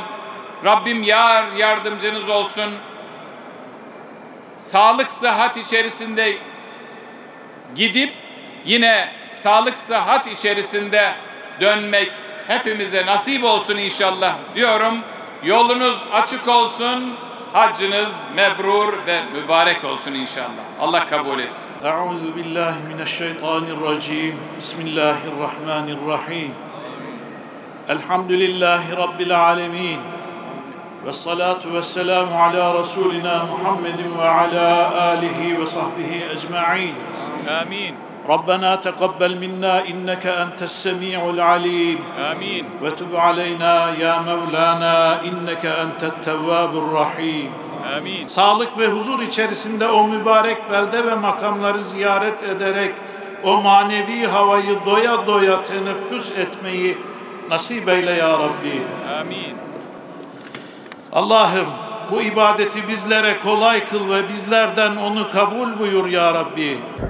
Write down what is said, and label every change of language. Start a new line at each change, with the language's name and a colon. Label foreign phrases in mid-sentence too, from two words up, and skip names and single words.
Turkish: Rabbim yardımcınız olsun. Sağlık, sıhhat içerisinde gidip yine sağlık, sıhhat içerisinde dönmek hepimize nasip olsun inşallah diyorum. Yolunuz açık olsun. Haccınız mebrur ve mübarek olsun inşallah. Allah kabul etsin.
Arabic: أعوذ بالله من الشيطان الرجيم. بسم الله الرحمن الرحيم. الحمد لله رب العالمين. والصلاة والسلام على رسولنا محمد وعلى آله وصحبه أجمعين. Amin. ربنا تقبل منا إنك أنت السميع العليم Amin. وتب علينا يا مولانا إنك أنت التواب الرحيم. Amin.
Turkish: Sağlık ve huzur içerisinde o mübarek belde ve makamları ziyaret ederek o manevi havayı doya doya teneffüs etmeyi nasip eyle
Arabic: يا ربي.
Turkish: Amin. Allah'ım bu ibadeti bizlere kolay kıl ve bizlerden onu kabul buyur
Arabic: يا ربي.